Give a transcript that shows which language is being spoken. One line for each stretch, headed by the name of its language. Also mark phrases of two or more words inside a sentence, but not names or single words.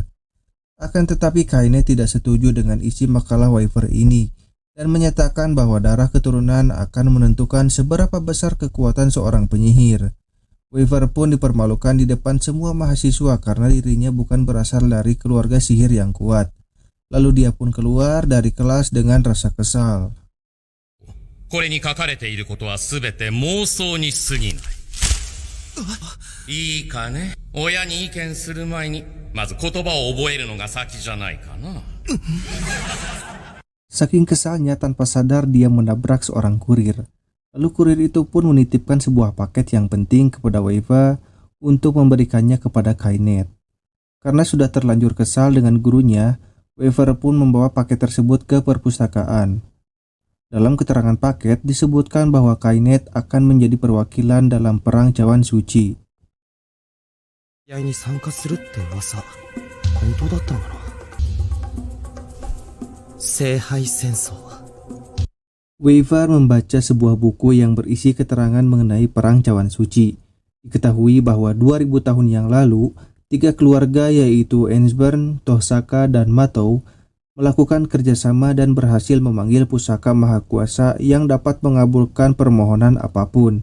Indonesian: Akan tetapi Kainet tidak setuju dengan isi makalah Weiva ini dan menyatakan bahwa darah keturunan akan menentukan seberapa besar kekuatan seorang penyihir. Weaver pun dipermalukan di depan semua mahasiswa karena dirinya bukan berasal dari keluarga sihir yang kuat. Lalu dia pun keluar dari kelas dengan rasa kesal.
Japanese: これに書かれていることはすべて妄想に過ぎない。いいかね。親に意見する前にまず言葉を覚えるのが先じゃないかな。
Indonesian: Saking kesalnya tanpa sadar dia menabrak seorang kurir. Lalu kurir itu pun menitipkan sebuah paket yang penting kepada Weiva untuk memberikannya kepada Kainet. Karena sudah terlanjur kesal dengan gurunya, Weiva pun membawa paket tersebut ke perpustakaan. Dalam keterangan paket disebutkan bahwa Kainet akan menjadi perwakilan dalam perang Cawan Suci.
Japanese: 試合に参加するって噂、本当だったのかな。聖杯戦争。
Indonesian: Weiva membaca sebuah buku yang berisi keterangan mengenai perang Cawan Suci. Diketahui bahwa 2000 tahun yang lalu, tiga keluarga yaitu Ensburn, Tohsaka, dan Matou melakukan kerjasama dan berhasil memanggil pusaka mahakuasa yang dapat mengabulkan permohonan apapun.